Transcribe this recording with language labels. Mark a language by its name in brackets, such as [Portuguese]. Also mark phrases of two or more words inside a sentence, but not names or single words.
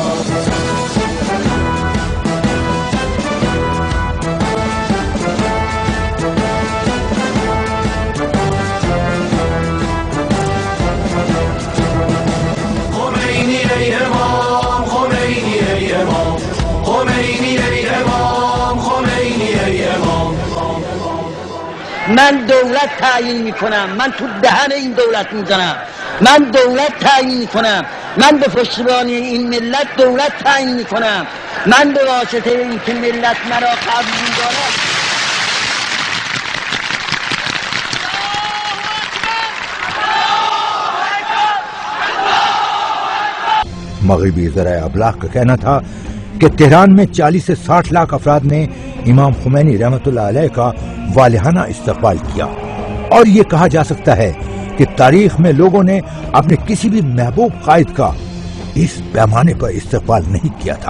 [Persian] خمینی ای امام، خمینی ای امام، خمینی ای امام، خمینی ای امام. من دولت تعیین میکنم، من تو دهن این دولت میزنم، من دولت تعیین میکنم، من به پشتیبانی این ملت دولت تعیین میکنم، من به واسطه این که ملت مرا قبول دارد. [Urdu] مغربی ذرائع ابلاغ کا کہنا تھا کہ تہران میں 40 سے 60 لاکھ افراد نے امام خمینی رحمت اللہ علیہ کا والہانہ استقبال کیا، اور یہ کہا جا سکتا ہے کہ تاریخ میں لوگوں نے اپنے کسی بھی محبوب قائد کا اس پیمانے پر استقبال نہیں کیا تھا۔